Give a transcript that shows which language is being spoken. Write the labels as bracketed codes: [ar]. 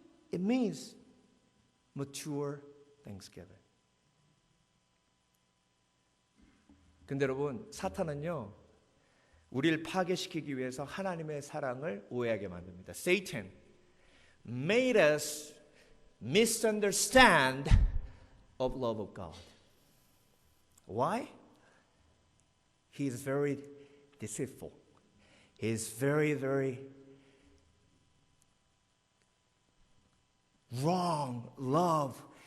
[en] It means mature thanksgiving. [ko] 근데 여러분, 사탄은요, 우리를 파괴시키기 위해서 하나님의 사랑을 오해하게 만듭니다. [en] Satan made us misunderstand of love of God. Why? He is very deceitful. He is very, very wrong love.